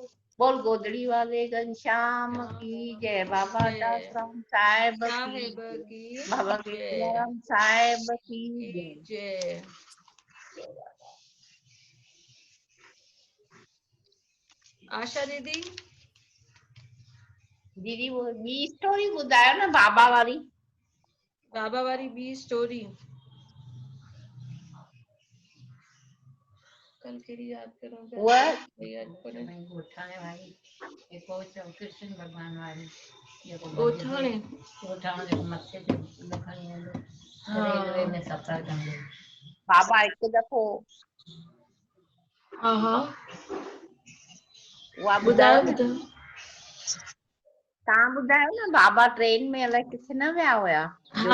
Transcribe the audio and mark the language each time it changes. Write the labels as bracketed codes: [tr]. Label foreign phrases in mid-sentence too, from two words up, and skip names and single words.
[hi] बोल गोदड़ी वाले घनश्याम की जय, बाबा दासराम साहेब की जय, बाबा केदाराम साहेब की जय। जय। आशा दीदी [sd] दीदी वो ॿी स्टोरी ॿुधायो न बाबा वारी। बाबा वारी ॿी स्टोरी कल कहिड़ी याद करो उहा याद करो गोठाणे भाई एको कृष्ण भगवान वारी गोठाणे गोठाणे मथे ते लिखण वेंदो रेलवे में सफ़र कंदो बाबा हिकु दफ़ो हाँ हाँ उहा ॿुधायो न, तव्हां ॿुधायो न बाबा ट्रेन में अलाए किथे न विया हुया, जो